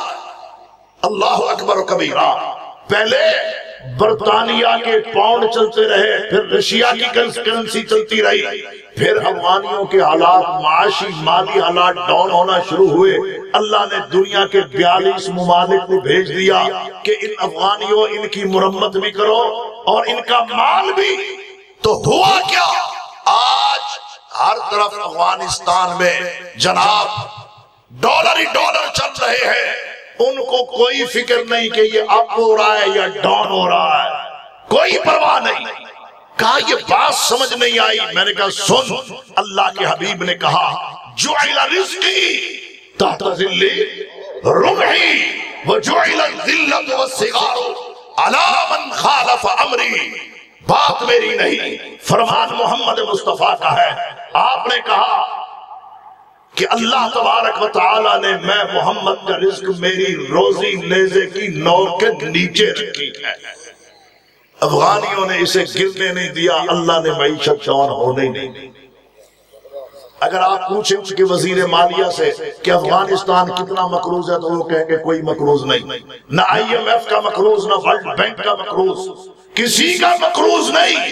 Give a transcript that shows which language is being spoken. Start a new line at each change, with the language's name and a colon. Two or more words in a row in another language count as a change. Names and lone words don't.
Arabic: اللہ اکبر و کبیرہ،
Urdu: پہلے برطانیہ کے پاؤنڈ چلتے رہے، پھر رشیا کی کرنسی چلتی رہی، پھر افغانیوں کے حالات، معاشی مالی حالات ڈاؤن ہونا شروع ہوئے۔ اللہ نے دنیا کے 42 ممالک کو بھیج دیا کہ ان افغانیوں ان کی مرمت بھی کرو اور ان کا مال بھی۔ تو ہوا کیا؟ آج ہر طرف افغانستان میں جناب ڈالر ہی ڈالر چل رہے ہیں، ان کو کوئی فکر نہیں کہ یہ اپ ہو رہا ہے یا ڈاؤن ہو رہا ہے، کوئی پرواہ نہیں. کہا یہ بات سمجھ نہیں آئی۔ میں نے کہا سن، اللہ کے حبیب نے کہا
Arabic: جُعِلَ رِزْقِي تَحْتَ ظِلِّ رُمْحِي وَجُعِلَ الذِّلَّةُ وَالصَّغَارُ عَلَى مَنْ خَالَفَ أَمْرِي.
Urdu: بات میری نہیں، فرمان محمد مصطفیٰ کا ہے. آپ نے کہا کہ اللہ تبارک و تعالیٰ نے میں محمد کا رزق میری روزی نیزے کی نوک کے نیچے رکھی ہے. افغانیوں نے اسے گرنے نہیں دیا، اللہ نے معیشت ڈاؤن ہونے ہی نہیں دی. اگر آپ پوچھیں اس کے وزیر مالیہ سے کہ افغانستان کتنا مقروض ہے، تو وہ کہیں گے کوئی مقروض نہیں، نہ IMF کا مقروض، نہ ورلڈ بینک کا مقروض، کسی کا مقروض نہیں.